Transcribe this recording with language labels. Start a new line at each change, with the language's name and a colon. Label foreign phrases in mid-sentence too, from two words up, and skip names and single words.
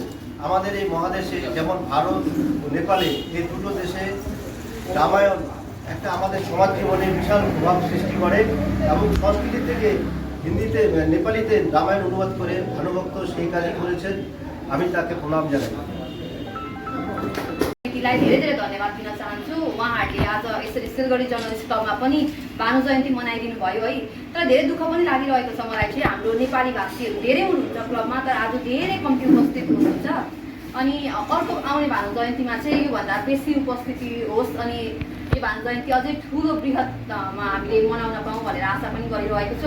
Bangla: আমাদের এই মহাদেশে যেমন ভারত ও নেপালে, এই দুটো দেশে রামায়ণ একটা আমাদের সমাজ জীবনে বিশাল প্রভাব সৃষ্টি করে এবং সংস্কৃতি থেকে হিন্দিতে নেপালিতে রামায়ণ অনুবাদ করে ভানুভক্ত সেই কাজই করেছেন। আমি তাকে প্রণাম জানাই।
Nepali: लाई धेरै धेरै धन्यवाद दिन चाहन्छु। उहाँहरूले आज यसरी सिलगढी जर्नलिस्ट क्लबमा पनि भानु जयन्ती मनाइदिनु भयो है। तर धेरै दुःख पनि लागिरहेको छ मलाई चाहिँ। हाम्रो नेपाली भाषीहरू धेरै हुनुहुन्छ क्लबमा, तर आज धेरै कम्ती उपस्थित हुनुहुन्छ। अनि अर्को आउने भानु जयन्तीमा चाहिँ योभन्दा बेसी उपस्थिति होस् अनि यो भानु जयन्ती अझै ठुलो बृहतमा हामीले मनाउन पाऊँ भनेर आशा पनि गरिरहेको छु।